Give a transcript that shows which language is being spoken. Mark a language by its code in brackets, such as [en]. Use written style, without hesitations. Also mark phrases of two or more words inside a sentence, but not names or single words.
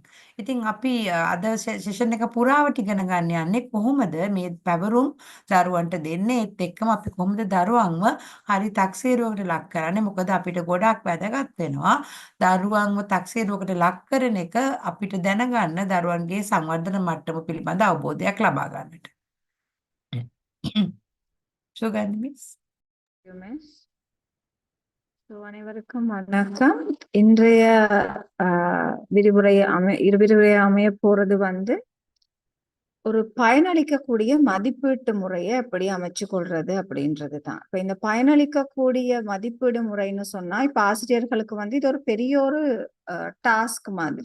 [si] ඉතින් අපි අද සෙෂන් එක පුරාවට ඉගෙන ගන්න යන්නේ කොහොමද මේ පැවරුම් දරුවන්ට දෙන්නේ ඒත් එක්කම අපි කොහොමද දරුවන්ව හරි තක්සේරුවකට ලක් කරන්නේ මොකද අපිට ගොඩක් වැදගත් වෙනවා දරුවන්ව තක්සේරුවකට ලක් කරන එක අපිට දැනගන්න දරුවන්ගේ සංවර්ධන මට්ටම පිළිබඳ අවබෝධයක් ලබා ගන්නට. සුගන්ධි මිස්. [ta] அனைவருக்கும் வணக்கம். இன்றைய விரிவுரை அமைய போறது ஒரு பயனளிக்கக்கூடிய மதிப்பீட்டு முறையை எப்படி அமைச்சு கொள்றது அப்படின்றது தான். இப்ப இந்த பயனளிக்கக்கூடிய மதிப்பீடு முறைன்னு சொன்னா இப்ப ஆசிரியர்களுக்கு இது ஒரு பெரிய ஒரு டாஸ்க் மாதிரி.